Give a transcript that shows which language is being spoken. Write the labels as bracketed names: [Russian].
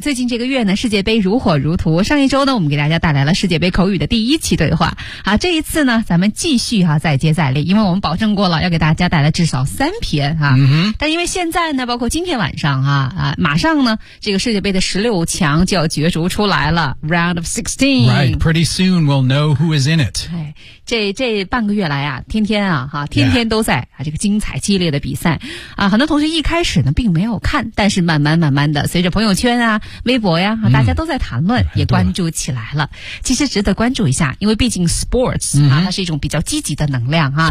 [Chinese] 最近这个月呢，世界杯如火如荼，上一周呢，我们给大家带来了世界杯口语的第一期对话啊，这一次呢，咱们继续啊，再接再厉，因为我们保证过了要给大家带来至少三篇啊。但因为现在呢，包括今天晚上啊，马上呢，这个世界杯的16强就要角逐出来来了 ， [English] Round of 16. Right, pretty soon we'll know who is in it. [Chinese] 这半个月来啊，天天啊，哈，天天都在、这个精彩激烈的比赛啊。很多同学一开始呢并没有看，但是慢慢的，随着朋友圈啊、微博呀、大家都在谈论，也关注起来了。其实值得关注一下，因为毕竟 sports 啊，它是一种比较积极的能量啊。